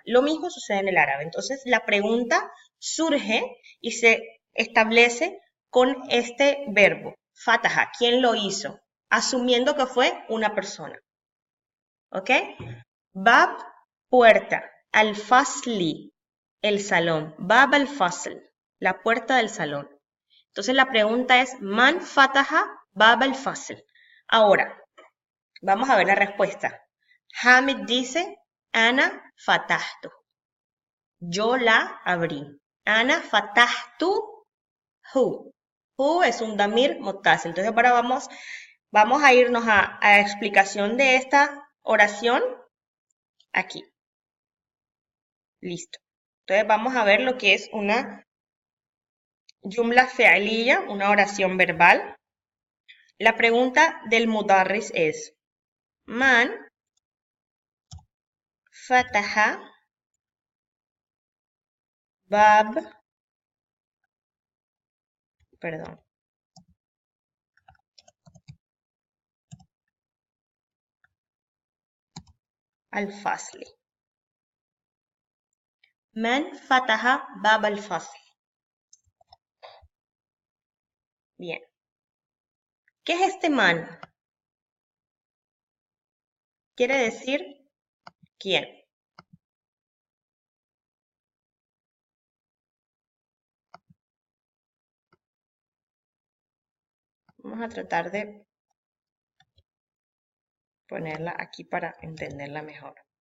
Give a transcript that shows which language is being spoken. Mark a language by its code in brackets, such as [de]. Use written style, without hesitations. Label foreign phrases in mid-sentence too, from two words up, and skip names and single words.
[es] Lo mismo sucede en el árabe. Entonces, la pregunta surge y se establece con este verbo, fataha, ¿quién lo hizo? Asumiendo que fue una persona. ¿Ok? Bab, puerta. Al-fasli, el salón. [ar] باب الفصل, [es] la puerta del salón. Entonces la pregunta es, [ar] من فتح باب الفصل. [es] Ahora, vamos a ver la respuesta. Hamid dice, [ar] أنا فتحت. [es] Yo la abrí. [ar] أنا فتحته. [es] Hu es un [ar] ضمير متصل. [es] Entonces ahora vamos a irnos a la explicación de esta oración aquí. Listo. Entonces vamos a ver lo que es una [ar] جملة فعلية, [es] una oración verbal. La pregunta del mudarris es, [ar] من فتح باب, perdón, al-fasli. من فتح باب الفصل. [es] Bien. ¿Qué es este man? Quiere decir quién. Vamos a tratar de ponerla aquí para entenderla mejor.